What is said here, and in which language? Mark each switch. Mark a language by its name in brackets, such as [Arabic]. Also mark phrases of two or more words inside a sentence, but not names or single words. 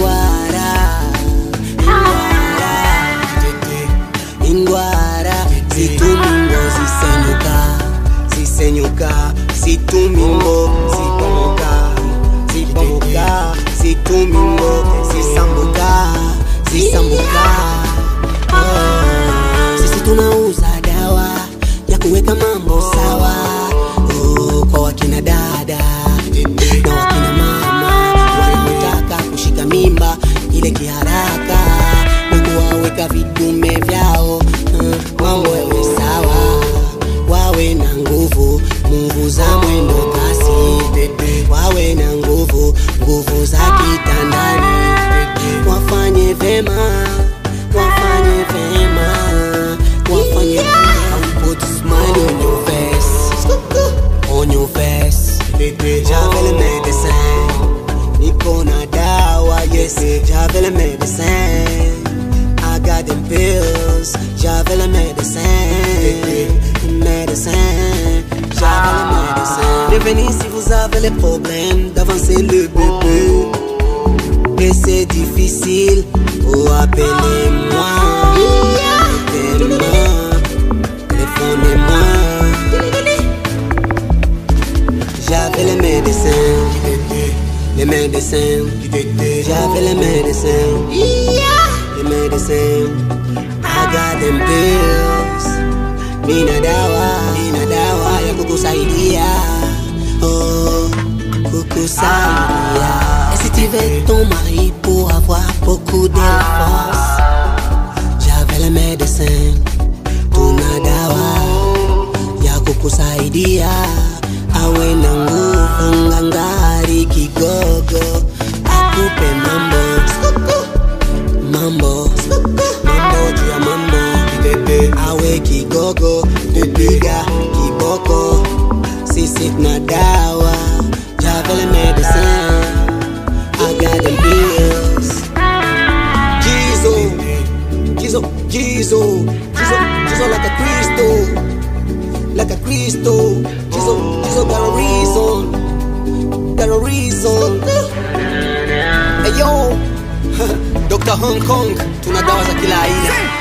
[Kinyarwanda] indwara zituma ingo zisenyuka zituma ingo zibomoka zituma ingo zisambuka. [Swahili] Sisi tunauza dawa ya kuweka mambo sawa, kwa wakina dada na wakina mama wanaotaka kushika mimba ile kiharaka na kuwaweka vidume vyao, mambo yawe sawa, wawe na nguvu za mwendo kasi, wawe na nguvu za kitandani, wafanye vema. [English] Put a smile on your face. [French] J'avais le médecin, [Swahili] Nikona dawa, yes, [French] j'avais le médecin. [English] I got the pills, [French] j'avais le médecin, j'avais le médecin. Revenez si vous avez les problèmes d'avancer le bébé. Et c'est difficile, appelez-moi, téléphonez-moi. J'avais les médecins, j'avais les médecins, [English] I got them pills. [Swahili] Nina dawa ya kukusaidia, kukusaidia. [French] Et si tu veux ton mari pour avoir beaucoup de force, j'avais les médecins. [Swahili] Tuna dawa ya kukusaidia, awe na nguvu ngangari kigogo, akupe mambo juu ya mambo, awe kigogo, kupiga kiboko. Sisi tuna dawa, [French] j'avais les médecins, [English] I got them pills. Jesus like a crystal, Jesus got a reason. Hey yo, Dr. Hong Kong, [Swahili] tuna dawa za kila aina.